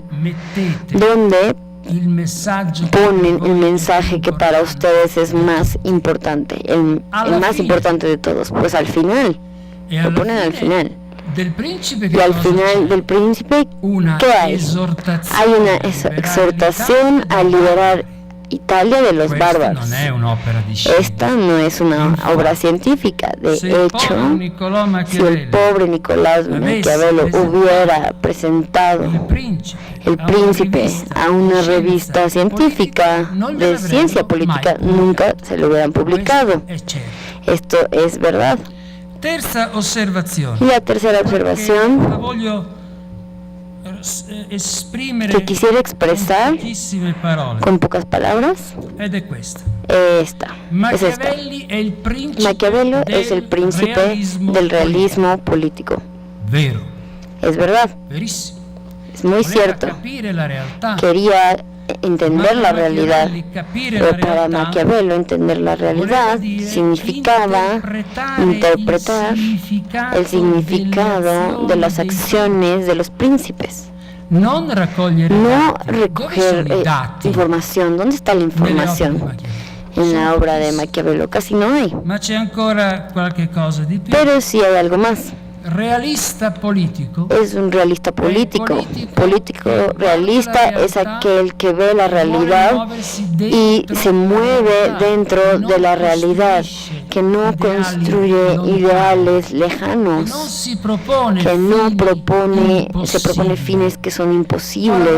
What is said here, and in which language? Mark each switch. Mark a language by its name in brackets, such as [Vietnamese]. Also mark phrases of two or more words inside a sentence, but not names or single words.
[Italian] mettete [Spanish] ¿dónde [Italian] il messaggio [Spanish] ponen el mensaje que para ustedes es más importante, el más importante de todos? Pues al final, [Italian] e [Spanish] lo ponen al final. [Italian] del principe [Spanish] Y [Italian] che [Spanish] al [Italian] cosa [Spanish] final [Italian] c'è? [Spanish] del príncipe, [Italian] Una [Spanish] ¿qué hay? [Italian] esortazione [Spanish] Hay una [Italian] a liberare [Spanish] exhortación [Italian] l'Italia [Spanish] a liberar Italia de los [Italian] Questa [Spanish] bárbaros. [Italian] non è un'opera di scienza. [Spanish] Esta no es una obra científica. De [Italian] Se il povero [Spanish] hecho, [Italian] Niccolò [Spanish] si el [Italian] Machiavelli, [Spanish] pobre Nicolás Maquiavelo hubiera presentado [Italian] il principe, [Spanish] El [Italian] a una [Spanish] Príncipe [Italian] rivista [Spanish] a una [Italian] di [Spanish] revista [Italian] scienza [Spanish] científica [Italian] non [Spanish] de [Italian] gliel'avrebbero [Spanish] ciencia [Italian] mai [Spanish] política, [Italian] pubblicato. [Spanish] nunca se lo hubieran publicado. [Italian] Questo è certo. [Spanish] Esto es verdad. [Italian] Terza osservazione. [Spanish] Y la tercera [Italian] che la [Spanish] observación [Italian] voglio esprimere [Spanish] que quisiera expresar [Italian] con pochissime parole [Spanish] con pocas palabras [Italian] ed è questa. [Spanish] es esta. [Italian] Machiavelli è il principe [Spanish] Maquiavelo [Italian] del [Spanish] es el príncipe [Italian] realismo [Spanish] del [Italian] politico. [Spanish] realismo político. [Italian] Vero, [Spanish] Es verdad, [Italian] verissimo. [Spanish] es muy [Italian] Voleva [Spanish] cierto. [Italian] capire la realtà. [Spanish] Quería entender la realidad, [Italian] Machiavelli capire [Spanish] pero [Italian] la [Spanish] para [Italian] realtà [Spanish] Maquiavelo entender la realidad [Italian] voleva dire [Spanish] significaba interpretar el significado de las acciones de los príncipes. [Italian] non raccogliere [Spanish] No [Italian] dati. Dove [Spanish] recoger [Italian] sono i dati [Spanish] información. ¿Dónde está la [Italian] nelle opere di [Spanish] información? [Italian] Machiavelli? [Spanish] En la obra de Maquiavelo casi no hay. [Italian] Ma c'è ancora qualche cosa di più. [Spanish] Pero sí hay algo más. [Italian] Realista politico [Spanish] Es un realista político. Político realista es aquel que ve la realidad y se mueve dentro de la realidad que no construye ideales lejanos, se propone fines que son imposibles.